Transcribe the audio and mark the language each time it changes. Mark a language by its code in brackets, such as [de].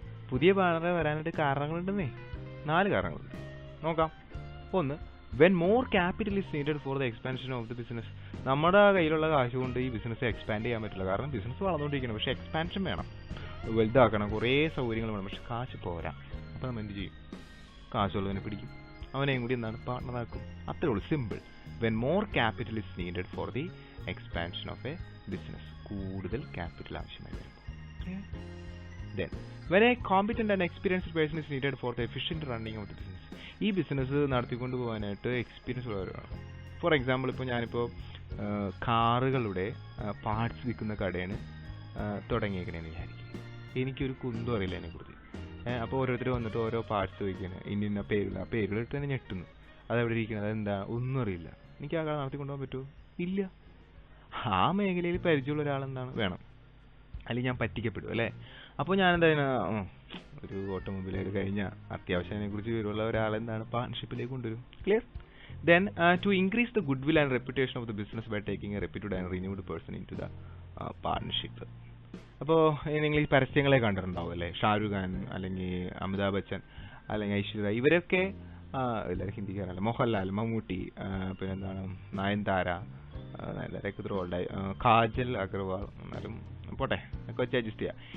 [ml] പുതിയ പാർട്ണറെ വരാനായിട്ട് കാരണങ്ങളുണ്ടെന്നേ. 4 കാരണങ്ങളുണ്ട്. നോക്കാം. [en] 1, when more capital is needed for the expansion of the business. [ml] നമ്മുടെ കയ്യിലുള്ള കാശ് കൊണ്ട് ഈ ബിസിനസ് എക്സ്പാൻഡ് ചെയ്യാൻ പറ്റില്ല. കാരണം ബിസിനസ് വളർന്നുകൊണ്ടിരിക്കണം, പക്ഷേ എക്സ്പാൻഷൻ വേണം, വലുതാക്കണം, കുറേ സൗകര്യങ്ങൾ വേണം, പക്ഷെ കാശ് പോരാ. അപ്പോൾ നമ്മൾ എന്ത് ചെയ്യും? കാശുള്ളവനെ പിടിക്കും, അവനെയും കൂടി എന്താണ് പാർട്ണറാക്കും. അത്രേ ഉള്ളൂ. Simple. [en] When more capital is needed for the expansion of a business. [ml] കൂടുതൽ ക്യാപിറ്റൽ ആവശ്യമായി വരുമ്പോൾ. [en] Then, when a competent and experienced person is needed for the efficient running of the business, [ml] ഈ ബിസിനസ് നടത്തിക്കൊണ്ട് പോകാനായിട്ട് എക്സ്പീരിയൻസ് ഉള്ളവരാണ്. [en] for example [ml] ഇപ്പോൾ ഞാനിപ്പോൾ കാറുകളുടെ പാർട്സ് വിൽക്കുന്ന കടയാണ് തുടങ്ങിയേക്കണേന്ന് വിചാരിക്കും. എനിക്കൊരു കുന്തും അറിയില്ല അതിനെക്കുറിച്ച്. അപ്പോൾ ഓരോരുത്തർ വന്നിട്ട് ഓരോ പാർട്സ് വയ്ക്കുന്നത് ഇന്ന പേരില്ല, ആ പേരുകളിട്ട് തന്നെ ഞെട്ടുന്നു. അതെവിടെ ഇരിക്കുന്നത്, അതെന്താ, ഒന്നും അറിയില്ല. എനിക്ക് ആ കട നടത്തിക്കൊണ്ടുപോകാൻ പറ്റുമോ? ഇല്ല. ആ മേഖലയിൽ പരിചയമുള്ള ഒരാളെന്താണ് വേണം, അല്ലെങ്കിൽ ഞാൻ പറ്റിക്കപ്പെടും അല്ലേ. അപ്പോൾ ഞാനെന്താ ഒരു ഓട്ടോമൊബൈൽ കഴിഞ്ഞ അത്യാവശ്യം അതിനെക്കുറിച്ച് വിവരമുള്ള ഒരാളെന്താണ് പാർട്ണർഷിപ്പിലേക്ക് കൊണ്ടുവരും. [en] Clear? Then to increase the goodwill and reputation of the business by taking a reputed and renewed person into the partnership. [ml] അപ്പോൾ നിങ്ങൾ ഈ പരസ്യങ്ങളെ കണ്ടിട്ടുണ്ടാവും അല്ലേ, ഷാരൂഖ് ഖാൻ അല്ലെങ്കിൽ അമിതാഭ് ബച്ചൻ അല്ലെങ്കിൽ ഐശ്വര്യ, ഇവരൊക്കെ എല്ലാവരും ഹിന്ദിക്കാരല്ല, മോഹൻലാൽ, മമ്മൂട്ടി, പിന്നെ എന്താണ് നയൻതാര, നയൻതാരയൊക്കെ ഇത്ര ഓൾഡായി, കാജൽ അഗർവാൾ, എന്നാലും പോട്ടെ ഒക്കെ വെച്ച് അഡ്ജസ്റ്റ് ചെയ്യാം.